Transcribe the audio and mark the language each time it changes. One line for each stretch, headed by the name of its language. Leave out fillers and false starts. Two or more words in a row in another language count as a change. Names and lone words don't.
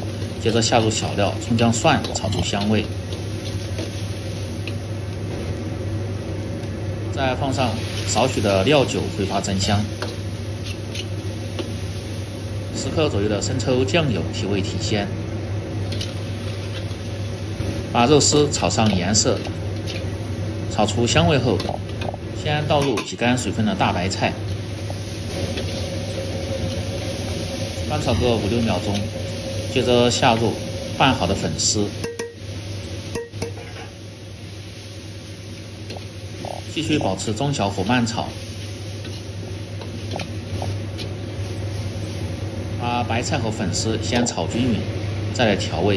Chinese: 接着下入小料葱姜蒜，炒出香味，再放上少许的料酒挥发增香，10克左右的生抽酱油提味提鲜。把肉絲炒上顏色，炒出香味後，先倒入挤乾水分的大白菜，翻炒個5-6秒鐘，接着下入拌好的粉絲，繼續保持中小火慢炒，把白菜和粉絲先炒均勻，再來調味。